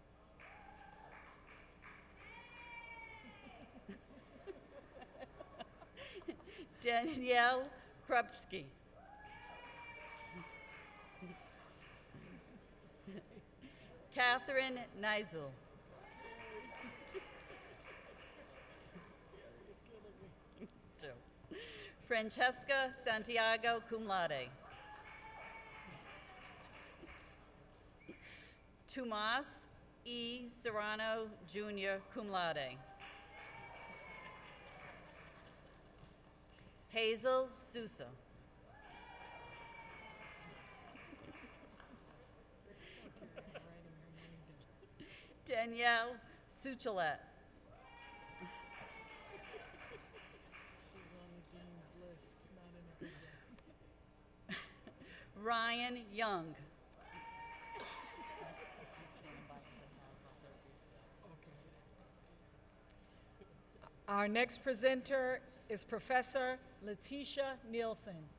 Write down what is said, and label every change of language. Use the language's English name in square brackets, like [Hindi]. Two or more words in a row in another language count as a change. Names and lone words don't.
[English] Danielle Krupski. Catherine Neisel. Francesca Santiago [Latin] cum laude. [English] Tomas E. Serrano Jr. [Latin] cum laude. [English] Hazel Sousa. Danielle Suchalet. Ryan Young. Our next presenter is Professor Letitia Nielsen.